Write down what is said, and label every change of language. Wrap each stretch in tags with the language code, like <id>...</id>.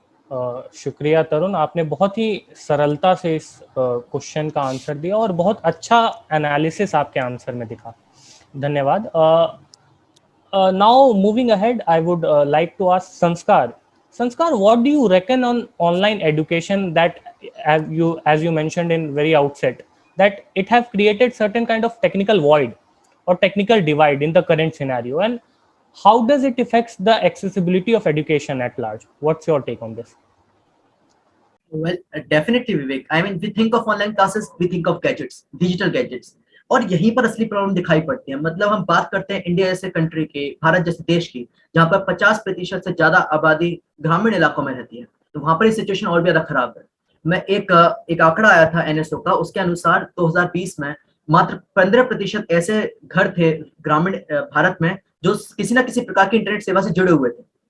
<hi>शुक्रिया तरुण, आपने बहुत ही सरलता से इस क्वेश्चन का आंसर दिया और बहुत अच्छा एनालिसिस आपके आंसर में दिखा। धन्यवाद।</hi> <en>Now moving ahead, I would like to ask Sanskar. Sanskar, what do you reckon on online education that, as you mentioned in very outset, that it have created certain kind of technical void or technical divide in the current scenario, and how does it affects the accessibility of education at large? What's your take on this? Well, definitely, Vivek. I mean, we think of online classes, we think of gadgets, digital gadgets.</en> <hi>और यहीं पर असली problem दिखाई पड़ती है। मतलब हम बात करते हैं इंडिया जैसे कंट्री के, भारत जैसे देश की, जहाँ पर 50% से ज्यादा आबादी ग्रामीण इलाकों में रहती है, तो वहां पर ये सिचुएशन और भी ज्यादा खराब है। मैं एक आंकड़ा आया था एनएसओ का, उसके अनुसार 2020 में मात्र 15% ऐसे घर थे ग्रामीण भारत में जो किसी ना किसी प्रकार की इंटरनेट सेवा से जुड़े हुए थे।</hi>